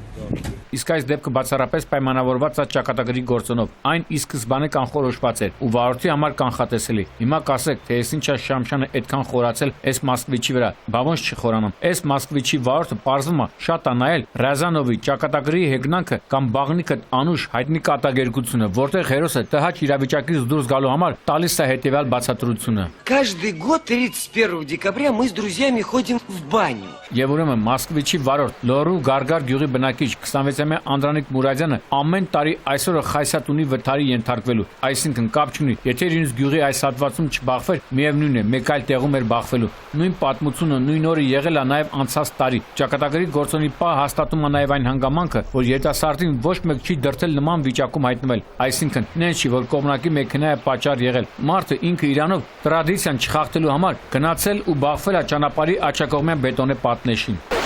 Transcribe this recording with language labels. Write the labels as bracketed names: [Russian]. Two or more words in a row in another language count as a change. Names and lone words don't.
[Armenian] Իսկ այս դեպքը բացառապես պայմանավորված է ճակատագրի գործոնով։ Այն ի սկզբանե կանխորոշված էր ու վարորդի համար կանխատեսելի։ Հիմա կասեք, թե ես ինչա Շամշյանը այդքան խորացել այս Մոսկվիչի վրա։ Բա ոնց չխորանամ։ Այս Մոսկվիչի վարորդը պարզվում է շատ է նայել Ռազանովի ճակատագրի հեգնանքը կամ բաղնիքը անուշ հայտնի կատակերգությունը, որտեղ հերոսը տհաճ իրավիճակից դուրս գալու համար տալիս է հետևյալ բացատրությունը։ [Russian] Каждый год 31 декабря мы с друзьями ходим в баню. [Armenian] Եվ ուրեմն Մոսկվիչի վարորդ Լոռու Գարգար գյուղի բնակիչ 26-ամյա Անդրանիկ Մուրադյանը ամեն տարի այսօրը Խայսատունի վթարի ենթարկվելու, այսինքն կապ չունի, եթե իրենց գյուղի այս հատվածում չբախվեր, միևնույն է, մեկ այլ տեղում էր բախվելու։ Նույն պատմությունը նույն օրը եղել է նաև անցած տարի։ Ճակատագրի գործոնի պահ հաստատում է նաև այն հանգամանքը, որ երիտասարդին ոչ մեկ չի դրդել նման վիճակում հայտնվել, այսինքն նենց չի, որ կողմնակի մեքենա է պատճառ եղել։ Մարդը ինքը իրանով տրադիցիան չխախտելու համար գնացել ու բախվել է ճանապարհի աջակողմյան բետոնե պատնեշին։